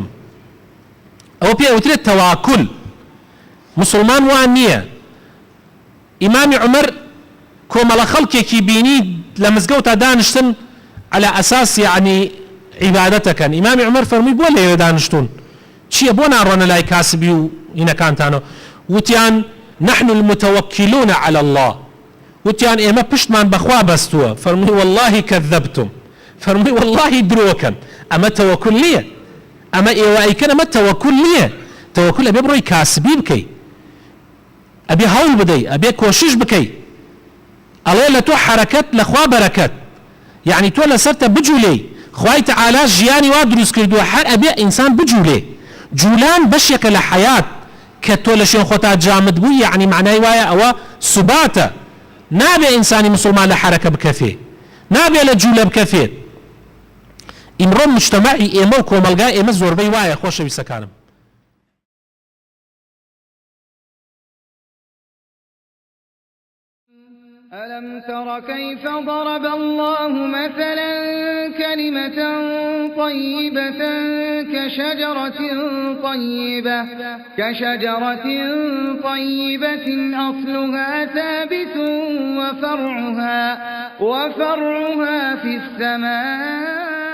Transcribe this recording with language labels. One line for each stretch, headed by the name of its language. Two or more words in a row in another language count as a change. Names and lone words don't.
Central Kurdish: ئەوە پێ ئەوترێت تەواکل مسلمان وان نییە ئیمامی عومەر کۆمەڵە خەڵکێکی بینی لە مزگەوتا دانیشتن على ئەساس یعنی عیبادەتەکەن ئیمامی عومەر فەرمووی بۆ لەوێ دانیشتون چییە بۆ ناڕۆنە لای کاسبی و ئینەکانتانەوە وتیان
Arabic: نحن المتوكلون على الله
Central Kurdish: وتیان ئێمە پشتمان بەخوا بەستووە فەرمووی
Arabic: والله كذبتم
Central Kurdish: فەرمووی والله درۆکەن ئەمە تەوەکل نییە ئەمە ئێوە ئەیکەن ئەمە تەوەکل نییە تەوەکل ئەبێ بڕۆی کاسبی بکەی ئەبێ هەوڵ بدەی ئەبێ کۆشش بکەی ئەڵێ لە تۆ حرەکەت لە خوا بەرەکەت یعنی تۆ لەسەرتە بجوولێی خوای تەعالا ژیانی وا دروست کردووە هەر ئەبێ ئینسان بجوولێ جوولان بەشێکە لە حەیات کە تۆ لە شوێن خۆتا جامد بووی یعنی معنای وایە ئەوە سوباتە نابێ ئینسانی مسلمان لە حرەکە بکەفێ نابێ لە جوولە بکەفێت ئیمڕۆ مجتەمەعی ئێمە و کۆمەلگای ئێمە زۆربەی وایە خۆشەویستەکانم
Arabic: ألم تر كيف ضرب الله مثلا كلمة طيبة كشجرة طيبة أصلها ثابت وفرعها في السماء